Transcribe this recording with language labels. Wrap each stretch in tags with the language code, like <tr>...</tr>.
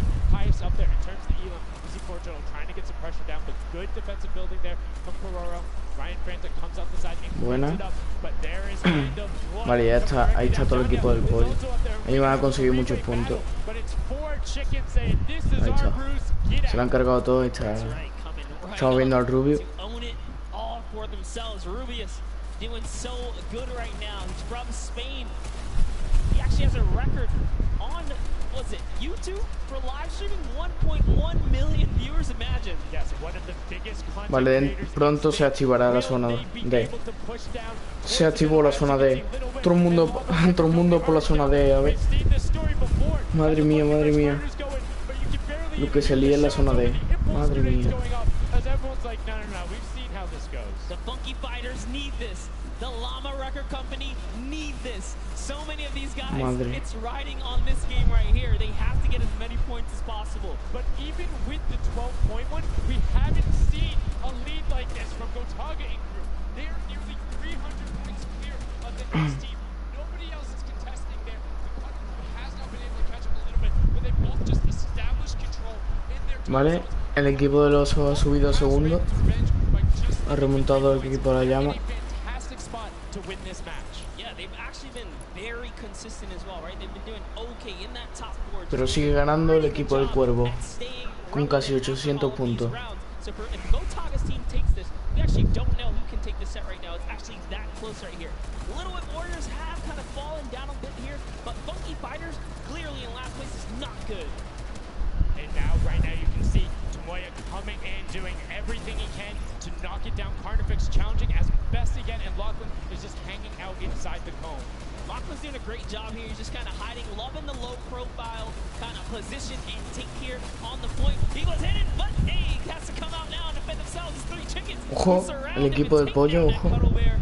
<en>Highest up there in terms of the Elam. You see Portugal trying to get some pressure down, but good defensive building there from Keroro. Ryan Frantic comes up the side and</en> <es>Buena.</es> <en>it up, but there is kind of</en> <es>Vale, ya está, ahí está todo el equipo del pollo. Ahí van a conseguir muchos puntos. Ahí está. Se lo han cargado todo y está. Estamos viendo al Rubio.</es> <en>All for themselves. Rubius doing so good right now. He's from Spain. He actually has a record on, what's it, YouTube for live streaming? 1.1 million viewers, imagine. Yes, one of the biggest</en> <es>Vale, pronto se activará la zona D. Se activó la zona D. Todo el mundo por la zona D, a ver. Madre mía, madre mía. Lo que se lía en la zona D. Madre mía.</es> <en>The Funky Fighters need this. The Llama Record Company need this. So many of these guys,</en> <es>Madre.</es> <en>it's riding on this game right here. They have to get as many points as possible. But even with the 12-point one, we haven't seen a lead like this from Gotaga and crew. They're nearly 300 points clear of the next team. Nobody else is contesting there. The Cutter crew has not been able to catch up a little bit, but they both just established control in their</en> <es>Vale, el equipo del Oso ha subido a segundo. Ha remontado el equipo de la Llama.</es> <en>to win this match. Yeah, they've actually been very consistent as well, right? They've been doing okay in that top four.</en> <es>Pero sigue ganando el equipo del Cuervo con casi 800 puntos.</es> <en>So if Gotaga's team takes this, we actually don't know who can take this set right now. It's actually that close right here. Little Whip Warriors have kind of fallen down a bit here, but Funky Fighters clearly in last place is not good. And now, right now, you can see Tomoya coming in, doing everything he can to knock it down. Carnifex challenging as best he can, and Lachlan is just hanging out inside the cone. Lachlan's doing a great job here. He's just kind of hiding, loving the low profile kind of position and take here on the point. He goes in, but hey, he has to come out now and defend themselves. It's 3 chickens.</en> <es>Ojo, el equipo del pollo, ojo.</es>